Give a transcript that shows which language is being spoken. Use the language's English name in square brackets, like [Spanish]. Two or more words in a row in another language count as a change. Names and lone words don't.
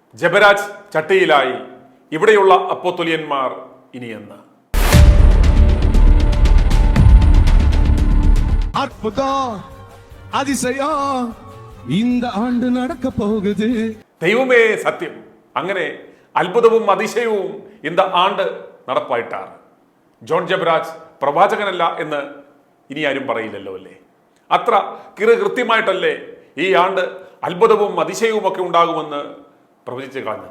[Malayalam] ജബരാജ് ചട്ടിയിലായി, ഇവിടെയുള്ള അപ്പോസ്തലന്മാർ ഇനിയെന്ന്. [Tamil] அற்புதம் அதிசயம் இந்த ஆண்டு நடக்க போகுது. [Malayalam] ദൈവമേ സത്യം, അങ്ങനെ അത്ഭുതവും അതിശയവും இந்த ആണ്ട് നടപ്പായിട്ടാണ്. ജോൺ ജബരാജ് പ്രവാചകനല്ല എന്ന് ഇനി ആരും പറയില്ലല്ലോ അല്ലേ? അത്ര കൃത്യമായിട്ടല്ലേ ഈ ആണ്ട് അത്ഭുതവും അതിശയവും ഒക്കെ ഉണ്ടാകുമെന്ന് പ്രവചിച്ച് കളഞ്ഞത്.